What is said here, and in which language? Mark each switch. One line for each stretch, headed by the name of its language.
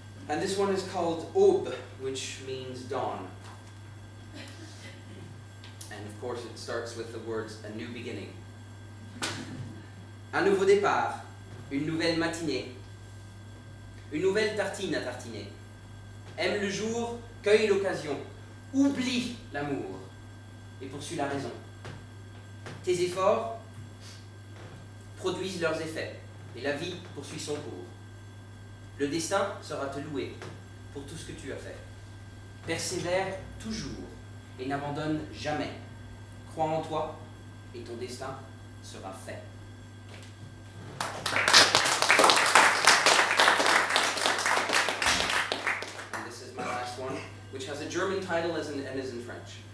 English: And this one is called Aube, which means dawn. And of course it starts with the words a new beginning.
French: Un nouveau départ, une nouvelle matinée, une nouvelle tartine à tartiner. Aime le jour, cueille l'occasion, oublie l'amour et poursuit la raison. Tes efforts produisent leurs effets et la vie poursuit son cours. Le destin sera te louer pour tout ce que tu as fait. Persévère toujours et n'abandonne jamais. Crois en toi et ton destin sera fait.
English: And this is my last one, which has a German title and is in French.